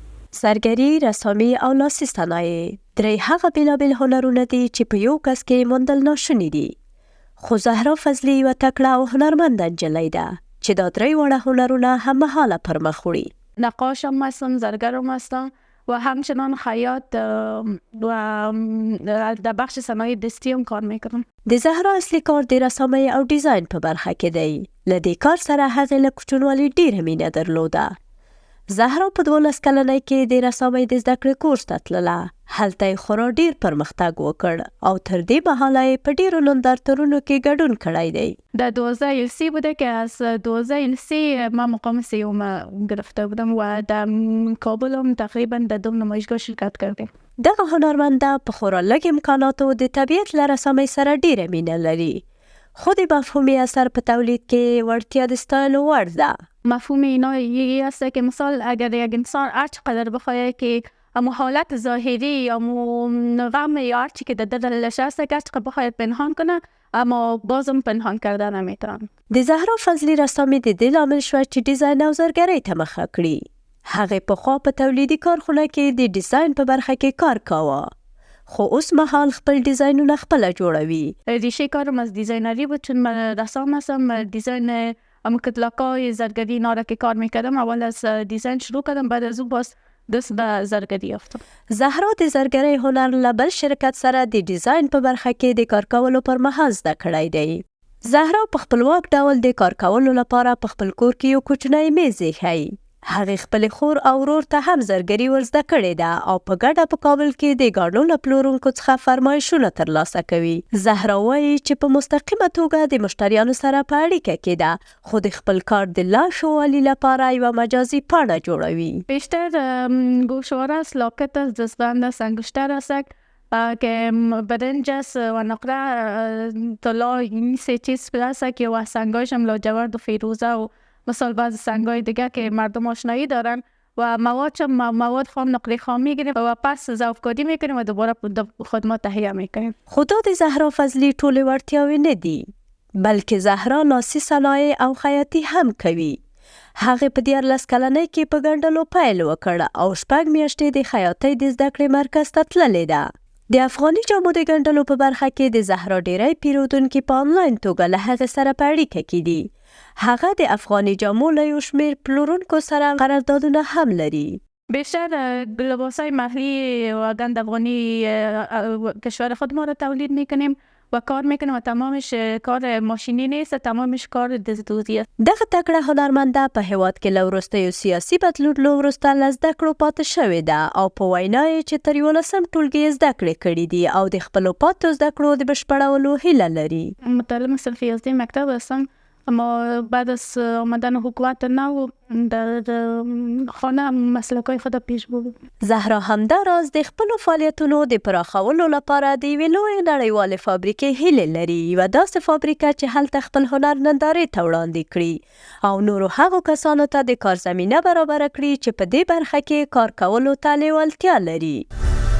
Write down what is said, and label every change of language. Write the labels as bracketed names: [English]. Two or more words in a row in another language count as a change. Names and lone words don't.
[Pashto] زرګري، رسامي او لاسي صنایع درې هغه بېلابېل هنرونه دي چې په یو کس کې موندل ناشوني دي. خو زهرا فضلي یوه تکړه او هنرمنده نجلۍ ده چې دا درې واړه هنرونه هممهاله پر مخ وړي. [Persian] نقاش هم هستم، زرگر هم هستم و همچنان خیاط و در بخش صنایع دستی هم کار میکنم. [Pashto] د زهرا اصلي کار د رسامۍ او ډیزاین په برخه کې دی. له دې کار سره هغې له کوچنیوالي ډېره مینه درلوده. زهرا په 12 کلنۍ کې د رسامۍ د زده کړې کورس ته تلله. هلته یې خورا ډېر پرمختګ وکړ او تر دې مهاله یې په ډېرو نندارتونونو کې ګډون کړی دی. [Persian] در 2003 بوده که از 2003 من مقام سیوم گرفته بودم و در کابل هم تقریبا در 2 نمایشگاه شرکت کردیم. [Pashto] دغه هنرمنده په خورا لږ امکاناتو د طبیعت له رسامۍ سره ډېره مینه لري. خود مفهومی اثر په تولید کې وړتیا د ستایلو وړ ده. [Persian] مفهوم اینا یه است که مثال اگر یک انسان هر چقدر بخواد که اما حالت ظاهری یا غم یا هر چی که در دلش هست که هر چقدر بخواد پنهان کنه اما بازم پنهان کرده نمیتونن. [Pashto] د زهرا فضلي رسامي د دې لامل شوه چې ډیزاین او زرګرۍ ته مخه کړي. هغې پخوا په تولیدي کارخونه کې د ډیزاین په برخه کې کار کاوه. خو اوس مهال خپل ډیزاینونه خپله جوړوي. [Persian] ریشه کارم از دیزاینری بود چون من رسام هستم. دیزاین کتلاکای زرگری اینا را که کار میکردم اول از دیزاین شروع کردم، بعد از اون باز دست به زرگری یافتم. [Pashto] زهرا د زرګرۍ هنر له بل شرکت سره د ډیزاین په برخه کې د کار کولو پر مهال زده کړی دی. زهرا په خپلواک ډول د کار کولو لپاره په خپل کور کې یو کوچنی میز ایښی. هغې خپلې خور او ورور ته هم زرګري ور زده کړې ده او په ګډه په کابل کې د ګاڼو له پلورونکو څخه فرمایشونه ترلاسه کوي. زهرا وایي چې په مستقیمه توګه د مشتریانو سره په اړیکه کې ده، خو د خپل کار د لا ښه والي لپاره یوه مجازي پاڼه جوړوي. [Persian] بیشتر گوشواره است، لاکت است، دستبند است، انگشتر است که برنج است و نقره طلا. این 3 چیز است که و سنگایش هم لاجورد و فیروزه و مثال بعض سنگای دیگه که مردم آشنایی دارن و مواد خام نقره خام میگیریم و پس ذوب‌کاری میکنیم و دوباره خود ما تهیه میکنیم. [Pashto] خدا د زهرا فضلي ټولې وړتیاوې نه دي، بلکې زهرا لاسي صنایع او خیاطي هم کوي. هغې په 14 کلنۍ کې په ګنډلو پیل وکړ او 6 میاشتې د خیاطۍ د زده کړې مرکز ته تللې ده. د افغاني جامو د ګنډلو په برخه کې د زهرا ډیری پیرودونکي په آنلاین توګه له هغې سره په اړیکه کې دي. هغه د افغاني جامو له یو شمېر پلورونکو سره قراردادونه هم لري. [Persian] بیشتر لباسای محلی و گند افغانی کشور خود ما را تولید میکنیم و کار میکنیم و تمامش کار ماشینی نیست، تمامش کار دزدوزی است. [Pashto] دغه تکړه هنرمنده په هیواد کې له وروستیو سیاسي بدلونونو وروسته له زده کړو پاتې شوې ده او په وینا یې چې تر 11 ټولګي زده کړې کړي دي او د خپلو پاتو زده کړو د بشپړولو هیله لري. [Persian] متعلم صنف 11 مکتب هستم، اما بعد از آمدن حکومت نو در خانه مسلکای خود پیش برد. [Pashto] زهرا همداراز د خپلو فعالیتونو د پراخولو لپاره د یوې لویې نړیوالې فابریکې هیلې لري، یوه داسې فابریکه چې هلته خپل هنر نندارې ته وړاندې کړي او نورو هغو کسانو ته د کار زمینه برابره کړي چې په دې برخه کې کار کولو ته لیوالتیا لري.